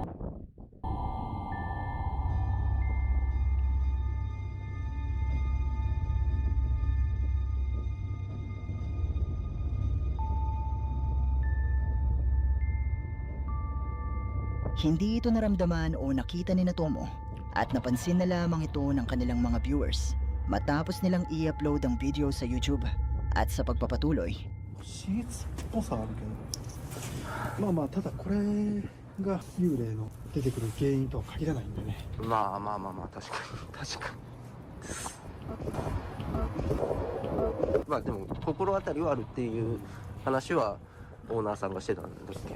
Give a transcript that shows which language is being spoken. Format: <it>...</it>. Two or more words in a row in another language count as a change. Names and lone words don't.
<tl>Hindi ito naramdaman o nakita ni Tomo at napansin na lamang ito ng kanilang mga viewers matapos nilang i-upload ang video sa YouTube at sa pagpapatuloy.</tl> <ja>シーツっぽさあるけど、まあまあただこれが幽霊の出てくる原因とは限らないんでね。まあ、確かに。まあでも、心当たりはあるっていう話はオーナーさんがしてたんだっけ？</ja>